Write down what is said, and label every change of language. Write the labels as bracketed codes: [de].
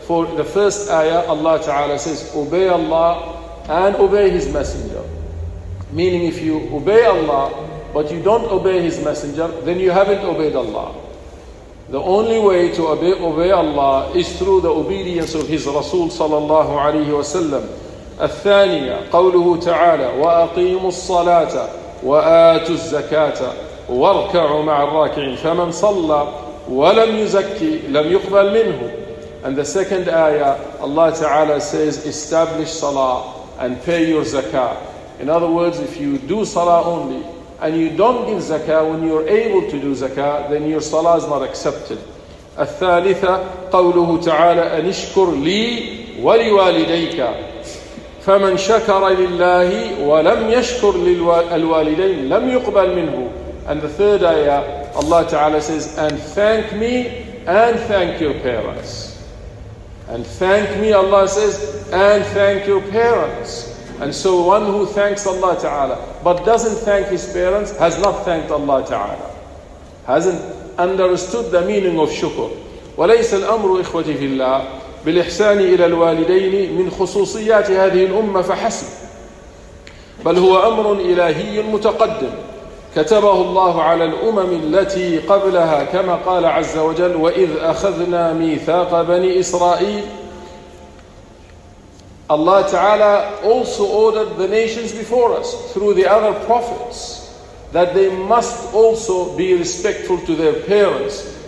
[en] For the first ayah, Allah Ta'ala says, obey Allah and obey His Messenger. Meaning if you obey Allah, but you don't obey His Messenger, then you haven't obeyed Allah. The only way to obey Allah is through the obedience of His Rasul sallallahu alayhi wa sallam. [ar] الثانيه قوله تعالى واقيموا الصلاه واتوا الزكاه واركعوا مع الراكعين فمن صلى ولم يزكي لم يقبل منه. [en] And the second ayah, Allah Ta'ala says, establish salah and pay your zakah. In other words, if you do salah only and you don't give zakah when you're able to do zakah, then your salah is not accepted. [ar] الثالثه قوله تعالى ان اشكر لي ولوالديك فمن شكر لله ولم يشكر للوالدين لم يقبل منه. [en] And the third ayah, Allah Ta'ala says, and thank me and thank your parents. And thank me, Allah says, and thank your parents. And so one who thanks Allah Ta'ala but doesn't thank his parents has not thanked Allah Ta'ala. Hasn't understood the meaning of shukr. [ar] وليس الأمر إخوتي في الله بالإحسان إلى الوالدين من خصوصيات هذه الأمة فحسب، بل هو أمر إلهي متقدم كتبه الله على الأمم التي قبلها، كما قال عز وجل وإذ أخذنا ميثاق بني إسرائيل. [en] Allah Ta'ala also ordered the nations before us through the other prophets that they must also be respectful to their parents.